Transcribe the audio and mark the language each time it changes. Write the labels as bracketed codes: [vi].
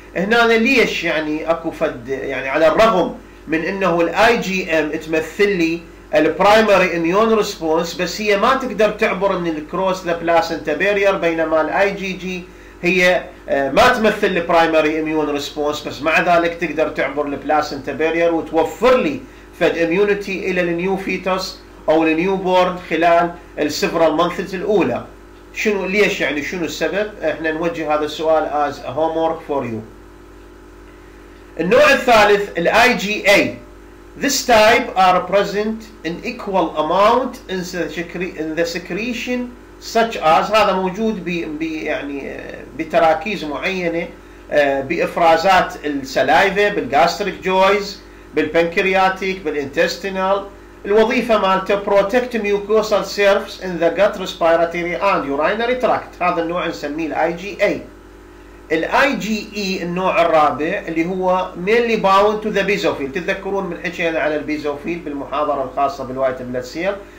[ar] هنا ليش يعني اكو فد يعني على الرغم من انه IgM تمثل لي البرايمري اميون ريسبونس، بس هي ما تقدر تعبر من الكروس لبلاسنتا بارير، بينما IgG هي ما تمثل البرايمري اميون ريسبونس، بس مع ذلك تقدر تعبر البلاسنتا بارير وتوفر لي فد اميونيتي الى النيو فيتوس او النيو بورن خلال السيفرال مانثز الاولى. شنو ليش يعني شنو السبب؟ احنا نوجه هذا السؤال [en] as a homework for you. [ar] النوع الثالث IgA. [en] This type are present in equal amount in the secretion such as [ar] هذا موجود يعني بتراكيز معينة بإفرازات السلايفا، بالجاستريك جويز، بالبنكرياتيك، بالانتستينال. الوظيفة مالته [en] protect mucosal surface in the gut, respiratory and urinary tract. [ar] هذا النوع نسميه IgA. [en] IgE [ar] النوع الرابع اللي هو [en] mainly bound to the basophil. [ar] تتذكرون من حكينا على البيزوفيل بالمحاضرة الخاصة بالفيتامين سي.